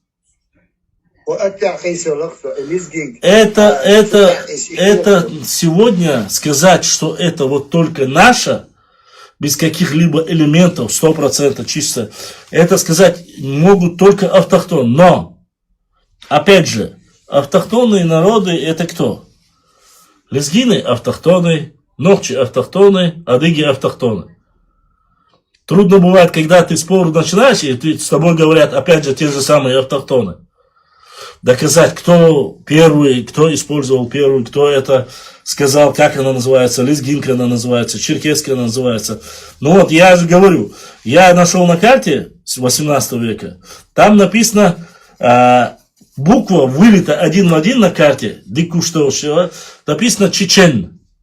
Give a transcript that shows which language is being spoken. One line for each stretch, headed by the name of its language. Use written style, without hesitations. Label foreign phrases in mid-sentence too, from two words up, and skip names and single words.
Russian: Это сегодня сказать, что это вот только наше, без каких-либо элементов, 100% чисто, это сказать могут только автохтоны. Но, опять же, автохтонные народы это кто? Лезгины автохтоны, ногчи автохтоны, адыги автохтоны. Трудно бывает, когда ты спор начинаешь, и с тобой говорят, опять же, те же самые автохтоны. Доказать, кто первый, кто использовал первый, кто это сказал, как она называется, лезгинка она называется, черкесская она называется. Ну вот, я же говорю, я нашел на карте с 18 века, там написано, буква вылита один в один на карте, написано чечен.